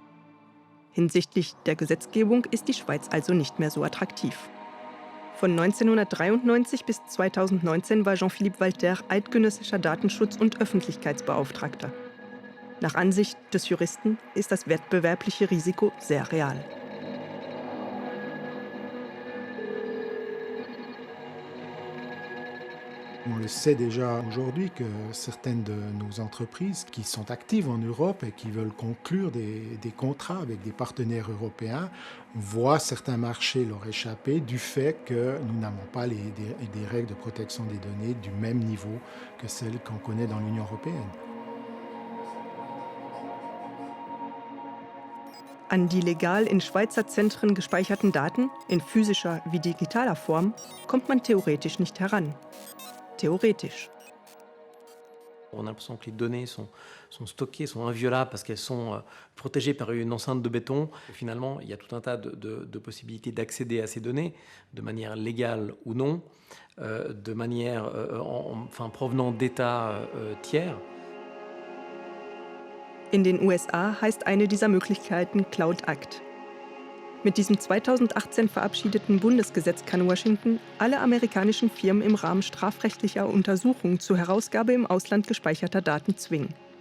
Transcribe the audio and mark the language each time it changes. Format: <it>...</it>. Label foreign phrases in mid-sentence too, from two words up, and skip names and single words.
<de>Hinsichtlich der Gesetzgebung ist die Schweiz also nicht mehr so attraktiv. Von 1993 bis 2019 war Jean-Philippe Walter eidgenössischer Datenschutz- und Öffentlichkeitsbeauftragter. Nach Ansicht des Juristen ist das wettbewerbliche Risiko sehr real.</de> <fr>On le sait déjà aujourd'hui que certaines de nos entreprises qui sont actives en Europe et qui veulent conclure des contrats avec des partenaires européens voient certains marchés leur échapper du fait que nous n'avons pas des règles de protection des données du même niveau que celles qu'on connaît dans l'Union européenne.</fr> <de>An die legal in Schweizer Zentren gespeicherten Daten, in physischer wie digitaler Form, kommt man theoretisch nicht heran.</de> <fr>Théorique. On a l'impression que les données sont stockées, sont inviolables parce qu'elles sont protégées par une enceinte de béton. Et finalement, il y a tout un tas de possibilités d'accéder à ces données de manière légale ou non, de manière provenant d'États tiers.</fr> <de>In den USA heißt eine dieser Möglichkeiten Cloud Act. Mit diesem 2018 verabschiedeten Bundesgesetz kann Washington alle amerikanischen Firmen im Rahmen strafrechtlicher Untersuchungen zur Herausgabe im Ausland gespeicherter Daten zwingen.</de>